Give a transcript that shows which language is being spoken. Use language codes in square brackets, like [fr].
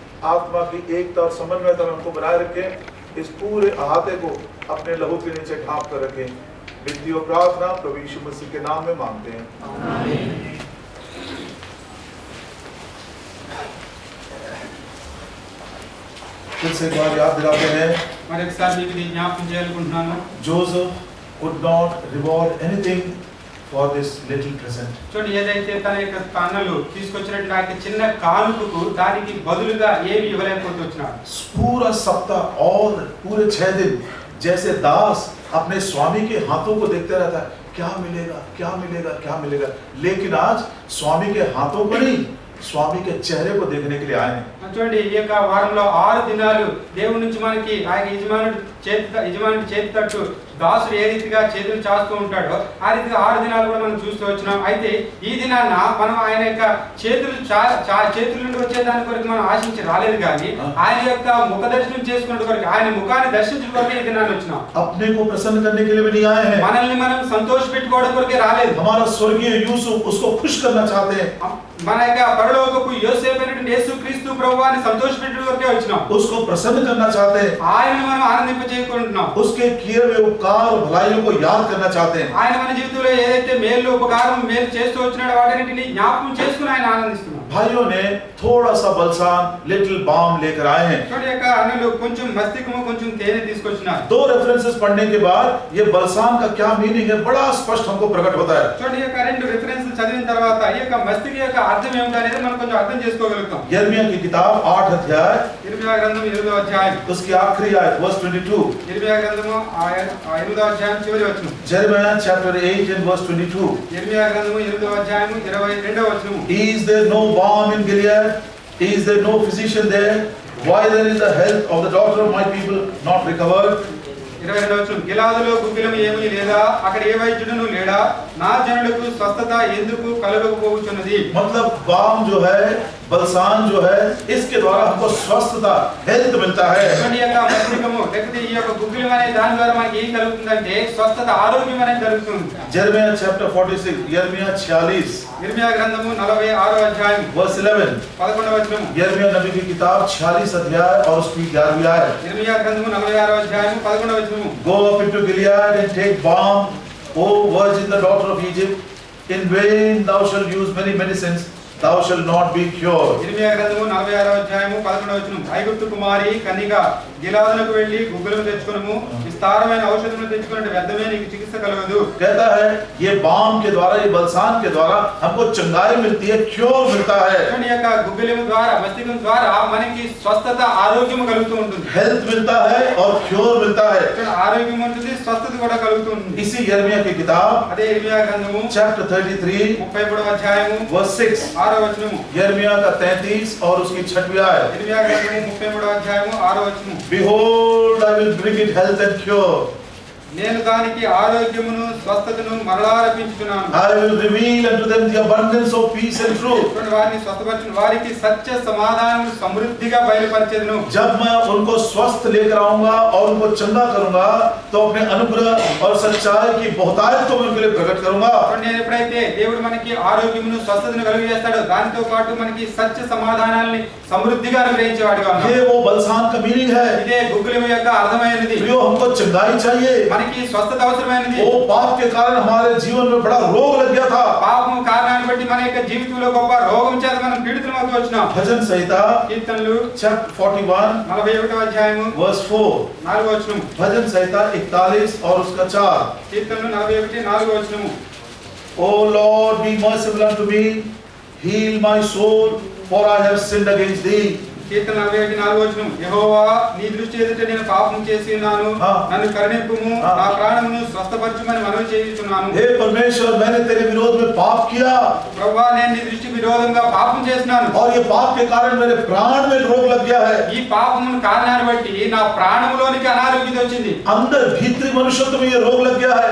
[hi] आत्मा की एकता और समन्वयता में हमको बनाए रखें. इस पूरे अहाते को अपने लहू के नीचे ढांप कर रखें. विनती और प्रार्थना प्रभु यीशु मसीह के नाम में मांगते हैं. आमीन. फिर से एक बार याद दिलाते हैं, [te] మరొకసారి మీకు నేను జ్ఞాపకం చేయాలనుకుంటున్నాను. [en] Joseph could not reward anything for this little present. [te] చూడండి, ఏదైతే తన యొక్క అన్నలు తీసుకొచ్చినట్టు ఆ యొక్క చిన్న కానుకకు దానికి బదులుగా ఏమి ఇవ్వలేకపోతూ వచ్చినాడు. [hi] पूरा सप्ताह और पूरे 6 दिन जैसे दास अपने स्वामी के हाथों को देखते रहता है, क्या मिलेगा क्या मिलेगा क्या मिलेगा, लेकिन आज स्वामी के हाथों को नहीं, स्वामी के चेहरे को देखने के लिए आए हैं. [te] చూడండి, ఈ యొక్క వారంలో 6 దినాలు దేవుడి నుంచి మనకి ఆ యజమానుడి చేతి తట్టు దాసుడు ఏ రీతిగా చేతులు చాస్తూ ఉంటాడో ఆ రీతిగా 6 దినాలు కూడా మనం చూస్తూ వచ్చినాం. అయితే ఈ దినాన్న మనం ఆయన యొక్క చేతుల నుండి వచ్చే దాని కొరకు మనం ఆశించి రాలేదు, కానీ ఆయన యొక్క ముఖ దర్శనం చేసుకున్న కొరకు, ఆయన ముఖాన్ని దర్శించడం కొరకు ఈ దినాన్ని వచ్చినాం. [hi] अपने को प्रसन्न करने के लिए भी नहीं आए हैं. [te] మనల్ని మనం సంతోష పెట్టుకోవడం కొరకే రాలేదు. [hi] हमारा स्वर्गीय यूसुफ उसको खुश करना चाहते हैं. [te] మన యొక్క పరలోకపు యోసేపు అయినటువంటి యేసుక్రీస్తు ప్రభువాని సంతోష పెట్టడం కొరకే వచ్చినాం. [hi] उसको प्रसन्न करना चाहते हैं. [te] ఆయనను మనం ఆనందింపజేయకుంటున్నాం. [hi] उसके किए हुए उपकार और भलाइयों को याद करना चाहते हैं. [te] ఆయన మన జీవితంలో ఏదైతే మేలు ఉపకారం మేలు చేస్తూ వచ్చినాడో వాటన్నిటిని జ్ఞాపకం చేసుకుని ఆయన ఆనందిస్తున్నాం. [hi] भाइयों ने थोड़ा सा बलसान [en] little balm [hi] लेकर आए हैं. [te] చూడండి, యొక్క అన్నలు కొంచెం మస్తికము కొంచెం తేనె తీసుకొచ్చినారు. [hi] 2 रेफरेंसेस पढ़ने के बाद ये बलसान का क्या मीनिंग है बड़ा स्पष्ट हमको प्रकट होता है. [te] చూడండి, యొక్క 2 రిఫరెన్స్ చదివిన తర్వాత ఈ యొక్క మస్తిక యొక్క అర్థం ఏమిటి అనేది మనం కొంచెం అర్థం చేసుకోగలుగుతాం. [hi] यिर्मयाह की किताब 8 अध्याय [te] ఇర్మియా గ్రంథం 8వ అధ్యాయం [hi] उसकी आखिरी आयत [en] verse 22. [te] ఇర్మియా గ్రంథము 8వ అధ్యాయం చివరి వచనం. [en] Jeremiah chapter 8 and verse 22. [te] ఇర్మియా గ్రంథము 8వ అధ్యాయము 22వ వచనము. [en] Is there no balm in Gilead? Is there no physician there? Why then is the health of the daughter of my people not recovered? [te] 22వ వచనం. గిలాదులో గుగ్గిలం ఏమీ లేదా, అక్కడ ఏ వైద్యుడును లేడా, నా జనులకు స్వస్థత ఎందుకు కలుగకపోవచ్చున్నది. [hi] मतलब बाम जो है, बलसान जो है, इसके द्वारा हमको स्वस्थता हेल्थ मिलता है. [te] చూడండి, యొక్క మస్తికము లేకపోతే ఈ యొక్క గుగ్గిలం అనే దాని ద్వారా మనకి ఏం కలుగుతుందంటే స్వస్థత, ఆరోగ్యం అనేది జరుగుతుంది. [en] Jeremiah chapter 46, Jeremiah 46 [te] ఇర్మియా గ్రంథము 46వ అధ్యాయం [en] verse 11. [te] 11వ వచనం. [hi] यिर्मयाह नबी की किताब 46 अध्याय और उसकी 11वीं आयत. [te] ఇర్మియా గ్రంథము 46వ అధ్యాయం 11వ వచనము. [en] Go up into Gilead and take balm, O virgin, the daughter of Egypt. In vain thou shalt use many medicines, thou shalt not be cured. [te] ఇర్మియా గ్రంథము 46వ అధ్యాయము 11వ వచనం. ఐగుప్తు కుమారి కన్నిక, గిలాదులకు వెళ్ళి గుగ్గిలము తెచ్చుకొనుము, విస్తారమైన ఔషధములు తెచ్చుకొనుట వ్యర్థమే, నీకు చికిత్స కలగదు. [hi] कहता है ये बाम के द्वारा, ये बलसान के द्वारा हमको चंगाई मिलती है, क्योर मिलता है, [te] ఈ యొక్క గుగ్గిలము ద్వారా మస్తికం ద్వారా మనకి స్వస్థత, ఆరోగ్యం కలుగుతూ ఉంటుంది. [hi] हेल्थ मिलता है और क्योर मिलता है. [te] ఆరోగ్యం ఉంటుంది, స్వస్థత కూడా కలుగుతూ ఉంటుంది. [hi] इसी यिर्मयाह की किताब [te] అదే ఇర్మియా గ్రంథము [en] chapter 33 [te] 33వ అధ్యాయము [en] verse 6. [te] 6వ వచనము. [hi] यिर्मयाह का 33 और उसकी 6वीं आयत. [te] ఇర్మియా గ్రంథము 33వ అధ్యాయము 6వ వచనము. [en] Behold, I will bring it health and cure. [te] నేను దానికి ఆరోగ్యమును స్వస్థతను మరలా రప్పించుచున్నాను. [en] I will reveal unto them the abundance of peace and truth. [te] వారిని స్వస్థపరచును, వారికి సత్య సమాధానం సమృద్ధిగా బయలుపరిచెదను. [hi] जब मैं उनको स्वस्थ लेकर आऊंगा और उनको चंगा करूंगा तो अपने अनुग्रह और सच्चाई की बहुतायत को मैं उनके लिए प्रकट करूंगा. [te] నేను ఎప్పుడైతే దేవుడు మనకి ఆరోగ్యమును స్వస్థతను కలుగజేస్తాడో దానితో పాటు మనకి సత్య సమాధానాన్ని సమృద్ధిగా అనుగ్రహించేవాడుగా ఉన్నాడు. [hi] ये वो बलसान का मीनिंग है. [te] ఇదే గుగ్గిలము యొక్క అర్థమైనది. [hi] जो हमको चंगाई चाहिए. [te] మనకి స్వస్థత అవసరమైనది. [hi] वो पाप के कारण हमारे जीवन में बड़ा रोग लग गया था. [te] పాపము కారణాన్ని బట్టి మన యొక్క జీవితంలో గొప్ప రోగం చేత మనం పీడితులమవుతూ వచ్చినాం. [hi] भजन संहिता [te] కీర్తనలు [en] chapter 41 [te] 41వ అధ్యాయము [en] verse 4. [te] 4వ వచనం. [hi] भजन संहिता 41 और उसका 4. [te] కీర్తనలు 41 4వ వచనము. [en] O Lord, be merciful unto me, heal my soul, for I have sinned against thee. [te] కీర్తన 41 4వ వచనం. యెహోవా, నీ దృష్టి ఎదుట నేను పాపం చేసి ఉన్నాను, నన్ను కరుణింపుము, నా ప్రాణమును స్వస్థపరచుమని మనవి చేయుచున్నాను. [hi] हे परमेश्वर, मैंने तेरे विरोध में पाप किया [te] ప్రభువా, నేను నీ దృష్టికి విరోధంగా పాపం చేసినాను. [hi] और ये पाप के कारण मेरे प्राण में रोग लग गया है. [te] ఈ పాపమును కారణాన్ని బట్టి నా ప్రాణములోనికి అనారోగ్యత వచ్చింది. [hi] अंदर भीतरी मनुष्यत्व में ये रोग लग गया है.